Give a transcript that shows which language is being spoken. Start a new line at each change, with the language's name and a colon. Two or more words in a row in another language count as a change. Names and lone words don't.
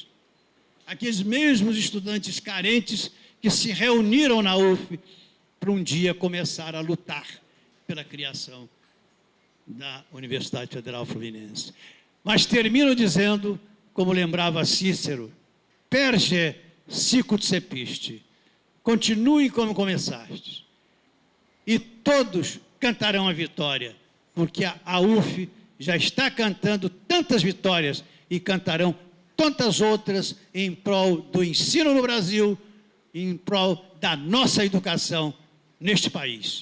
Portuguese: Aqueles mesmos estudantes carentes que se reuniram na UF para um dia começar a lutar pela criação da Universidade Federal Fluminense. Mas termino dizendo, como lembrava Cícero,
Latin: perge sicut sepiste,
Portuguese: continue como começaste, e todos cantarão a vitória, porque a UF já está cantando tantas vitórias e cantarão tantas outras em prol do ensino no Brasil, em prol da nossa educação neste país.